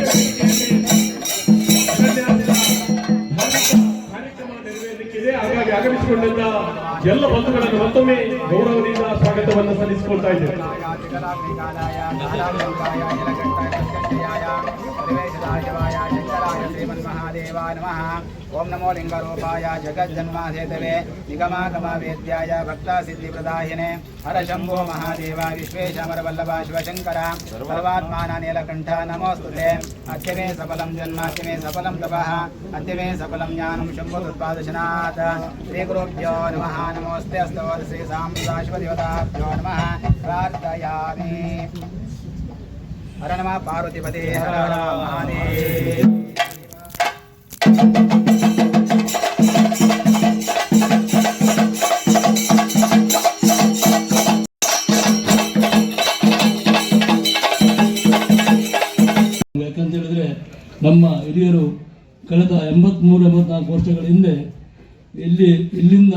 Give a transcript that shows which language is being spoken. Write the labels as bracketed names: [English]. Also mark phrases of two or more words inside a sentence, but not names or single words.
[Kannada] ಕಾರ್ಯಕ್ರಮ ನೆರವೇರಲಿಕ್ಕಿದೆ. ಹಾಗಾಗಿ ಆಗಮಿಸಿಕೊಂಡಂತ ಎಲ್ಲ ಬಂಧುಗಳನ್ನು ಮತ್ತೊಮ್ಮೆ ಗೌರವದಿಂದ ಸ್ವಾಗತವನ್ನು ಸಲ್ಲಿಸಿಕೊಳ್ತಾ ಇದ್ದೇವೆ. [Sanskrit] ओम नमो लिंगरूपाय जगज्जन्माधेतवे निगमागमवेद्याय भक्तासिद्धिप्रदायिने हर शंभो महादेव विश्वेशमरवल्लभ शिवशंकर सर्वात्मान नीलकंठ नमोस्तुते अद्य मे सफलं जन्माद्य मे सफलं तपः अद्य मे सफलं ज्ञानं शम्भुत्पादशनात् श्रीगुरुभ्यो नमः नमोऽस्ते अस्तु श्री साम्बशिवदेवताभ्यो नमः प्रार्थयामि हर नमः पार्वतीपते हर हर महादेव [Kannada] ಯಾಕಂತ ಹೇಳಿದ್ರೆ ನಮ್ಮ ಹಿರಿಯರು ಕಳೆದ 83-84 ವರ್ಷಗಳ ಹಿಂದೆ ಇಲ್ಲಿಂದ